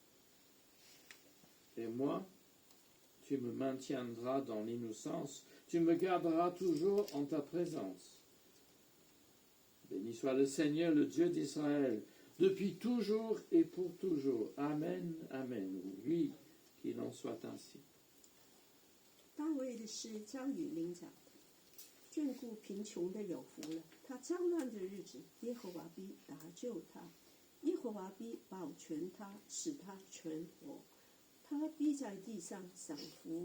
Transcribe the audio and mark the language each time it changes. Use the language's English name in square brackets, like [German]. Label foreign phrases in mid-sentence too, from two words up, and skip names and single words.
[French] Et moi, tu me maintiendras dans l'innocence, tu me garderas toujours en ta présence. Béni soit le Seigneur, le Dieu d'Israël, depuis toujours et pour toujours. Amen, Amen. Oui, qu'il en soit ainsi. [Chinese] 大卫的诗交与伶长，眷顾贫穷的有福了。他遭难的日子，耶和华必搭救他，耶和华必保全他，使他存活。他必在地上享福。